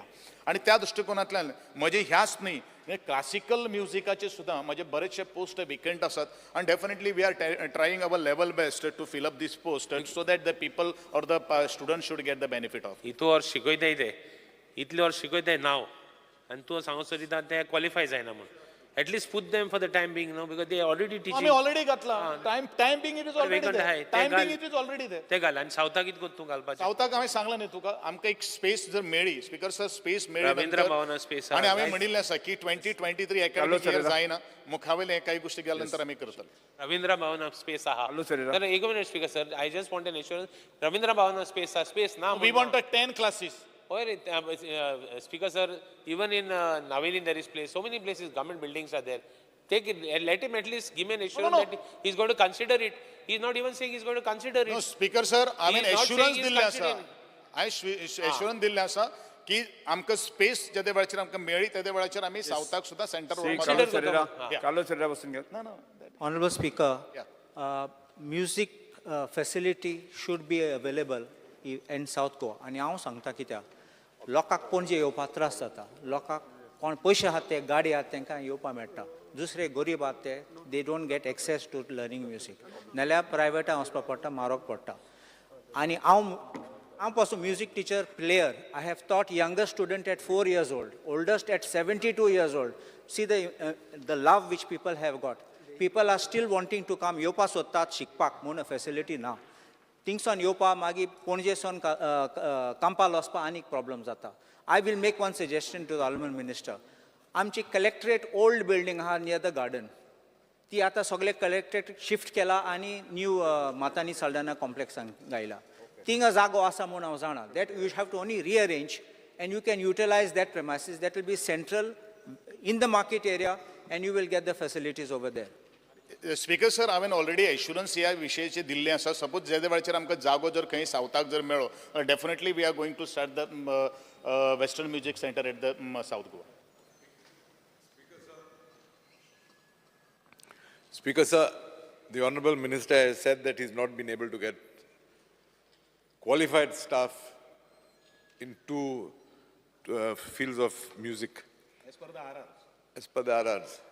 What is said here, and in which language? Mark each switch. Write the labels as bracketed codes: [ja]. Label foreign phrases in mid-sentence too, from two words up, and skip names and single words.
[kok] आनी त्या दृश्टिकोनांतल्यान म्हजे ह्याच न्ही, क्लासिकल म्युजिकाचे सुद्दां म्हजे बरेचशे पोस्ट वेकंट आसात. [en] आनी definitely we are trying our level best to fill up this post so that the people or the student should get the benefit of. [kok] इतू वर्स शिकयताय ते, इतले वर्स शिकयताय नांव, आनी तूं सांगसर दिता ते क्वॉलिफाय जायना म्हूण. [en] At least put them for the time being, no, because they are already teaching. [kok] आमी ऑलरेडी घातला. [en] Time being it is already there. Time being it is already there. [kok] ते घाल. आनी सावथाक कितें करता तूं घालपाचें? सावथाक हांवें सांगलां न्ही तुका, आमकां एक स्पेस जर मेळ्ळी, [en] Speaker sir [kok] स्पेस मेळ्ळी रवींद्र भवना स्पेस आनी हांवें म्हणिल्लें आसा की 2023 [en] academic year [kok] जायना, मुखावेलें काही गोश्टी केल्या नंतर आमी करतले. रवींद्र भवना स्पेस आहा. तर एक मिनिट [en] Speaker sir, I just want an assurance. [kok] रवींद्र भवना स्पेस आहा, स्पेस ना. [en] we want 10 classes. Or Speaker sir, even in Naveli there is place. So many places, government buildings are there. Take it, let him at least give me an assurance no. that he's going to consider it. He's not even saying he's going to consider it. No, Speaker sir, I mean He is not assurance saying he's [kok] दिल्ले आसा. [en] considering. [kok] assurance दिल्ले आसा की आमकां स्पेस जेदे वेळाचेर आमकां मेळ्ळी तेदे वेळाचेर आमी सावथाक सुद्दां सेंटर कार्लोस हेरेरा कार्लोस हेरेरा बसून घ्या [en] Honorable Speaker, Yeah. music facility should be available in South Goa. [kok] आणि हांव सांगता कित्याक लोकांक पणजे येवपाक त्रास जाता. लोकांक कोण पयशे आहात ते गाडी आहात तांकां येवपाक मेळटा. दुसरे गरीब आहात ते [en] they don't get access to learning music. [kok] नाल्यार प्रायवेटान वचपाक पडटा, म्हारग पडटा. आणि हांव पासून [en] music teacher player. I have taught younger student at 4 years old, oldest at 72 years old. See the love which people have got. People are still wanting to come. [kok] येवपाक सोदतात शिकपाक म्हूण फेसिलिटी ना. थिंगसून येवपाक मागीर पणजेसून कांपाल वचपाक आनीक प्रॉब्लम जाता. [en] I will make one suggestion to the Honourable Minister. [kok] आमची कलेक्टरेट [en] old building [kok] आहा [en] near the garden. [kok] ती आतां सगळे कलेक्टरेट शिफ्ट केला आनी न्यू मातानी साल्डाना कॉम्प्लेक्सान घायला. थिंगा जागो आसा म्हूण हांव जाणा. [en] that you have to only rearrange and you can utilize that premises. That will be central in the market area and you will get the facilities over there. Speaker sir [kok] हांवें ऑलरेडी एश्युरन्स ह्या विशयाचेर दिल्लें आसा. सपोज जे वेळाचेर आमकां जागो जर खंय सावथाक जर मेळ्ळो [en] definitely we are going to start the Western music centre at the South Goa. Speaker sir, the Honourable Minister has said that he's not been able to get qualified staff in two fields of music. As per the RRs.